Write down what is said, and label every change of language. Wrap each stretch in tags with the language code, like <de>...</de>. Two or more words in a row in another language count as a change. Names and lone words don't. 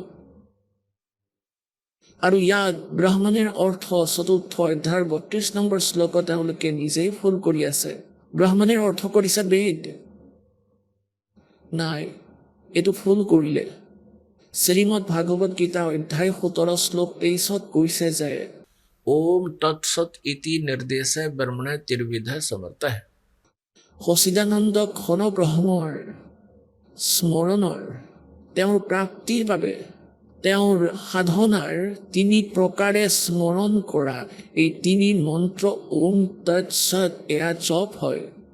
<as>আৰু ইয়াত ব্ৰহ্মণেৰ অৰ্থ 4ৰ্থ অধ্যায়ৰ 32 নম্বৰ শ্লোকত তেওঁলোকে নিজেই ভুল কৰি আছে। ব্ৰহ্মণেৰ অৰ্থ কৰিছে বেদ। নাই, এইটো ভুল কৰিলে। শ্ৰীমদ ভাগৱত গীতা অধ্যায় 17 শ্লোক 23 কৈছে যে</as> <sa>ओम तत्सत इति निर्देशे ब्रह्मणे त्रिविध समर्थः।</sa> <as>সচিদানন্দ ঘন ব্ৰহ্মৰ স্মৰণৰ, তেওঁৰ প্ৰাপ্তিৰ বাবে, তেওঁৰ সাধনাৰ 3 প্ৰকাৰে স্মৰণ কৰা এই 3 মন্ত্ৰ ওম তৎসৎ এয়া জপ হয়।</as>